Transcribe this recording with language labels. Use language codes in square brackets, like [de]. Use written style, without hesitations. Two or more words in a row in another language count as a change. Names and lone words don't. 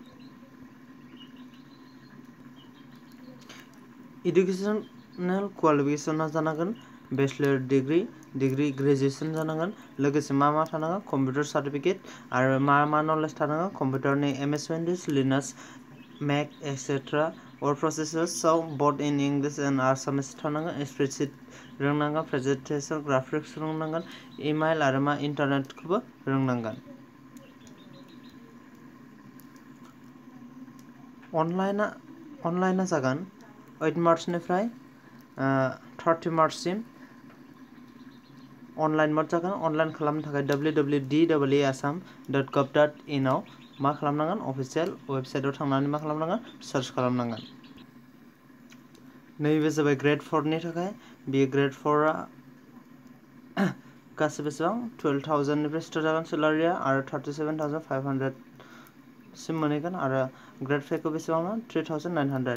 [en] educational qualification [brx] जानांगोन [en] bachelor degree graduation [brx] जानांगोन। लोगोसे मा थानांगोन, [en] computer certificate [brx] आरो मा नलेज थानांगोन, कम्पिउटारनि MS विन्ड'ज, लिनाक्स, [en] Mac etcetera word processorsआव both in English and Assamese थानांगोन। [brx] स्प्रेडशीट रोंनांगोन, [en] presentation graphics [brx] रोंनांगोन, इमेल आरो मा इन्टारनेटखौबो रोंनांगोन। अनलाइना जागोन 8 मार्चनिफ्राय 30 मार्चसिम [en] online mode [brx] जागोन। अनलाइन खालामनो थाखाय www.deeasam.gov.in आव मा खालामनांगोन, [en] official websiteआव [brx] थांनानै मा खालामनांगोन, सार्च खालामनांगोन। नैबे जाबाय ग्रेड 4 नि थाखाय। बे ग्रेड 4 आ गासै बेसेबां 12,000 निफ्राय स्टार्ट जागोन सेलारिया आरो 37,500 सिम मोनहैगोन आरो ग्रेड 5 खौ बेसेबां 3,900।